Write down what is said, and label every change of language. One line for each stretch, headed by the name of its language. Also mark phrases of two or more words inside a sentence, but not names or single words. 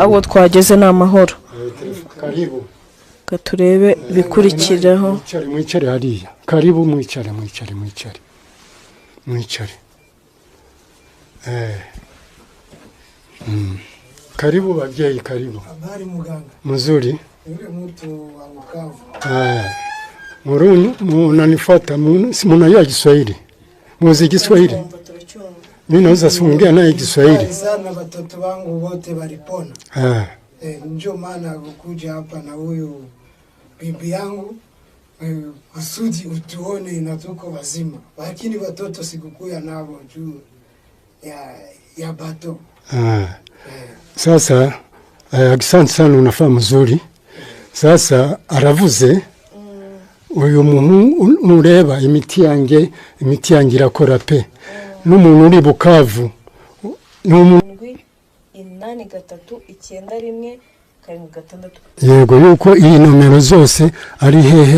Kinyarwanda: abo twageze ni amahoro karibu gaturebe bikurikiraho mwicare hariya karibu mwicare karibu babyeyi karibu
Swahili: habari muganga mzuri yule mtu wa Bukavu munanifuata si mnajua Kiswahili muzi Kiswahili mimi naweza siongea naye Kiswahili sana watoto wangu wote walipona ndio maana kukuja hapa na huyu bibi yangu kusudi utuone na tuko wazima lakini watoto sikukuya nao juu ya bato sasa asante sana unafaa mzuri sasa
Kinyarwanda: aravuze uyu muntu nureba imiti yanjye irakora pe n'umuntu uri Bukavu yego yuko iyi nomero zose ari hehe